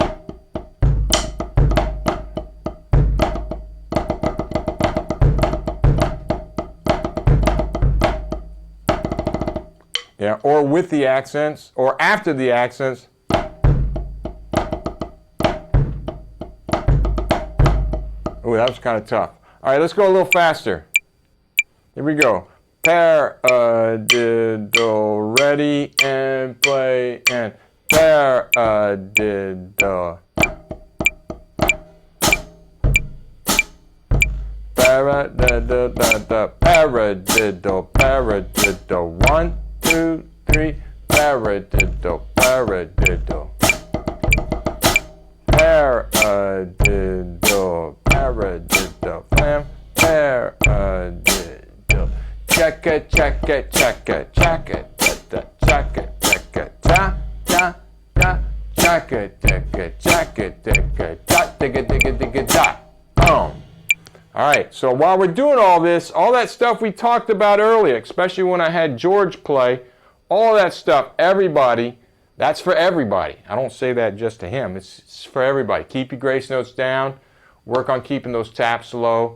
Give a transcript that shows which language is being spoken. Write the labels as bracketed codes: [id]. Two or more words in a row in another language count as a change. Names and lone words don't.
[en] Yeah, or with the accents, or after the accents. Ooh, that was kind of tough. All right, let's go a little faster. Here we go. Paradiddle, ready and play, and paradiddle. Paradiddle, paradiddle, paradiddle. 1 2 3. Paradiddle, paradiddle. Paradiddle, paradiddle, flam, paradiddle. Chaka, chaka, chaka, chaka, chaka, chaka, chaka, cha, cha, cha, chaka, chaka, chaka, chaka, cha, digga, digga, digga, cha. Boom. All right, so while we're doing all this, all that stuff we talked about earlier, especially when I had George play, all that stuff, everybody, that's for everybody. I don't say that just to him. It's for everybody. Keep your grace notes down. Work on keeping those taps low.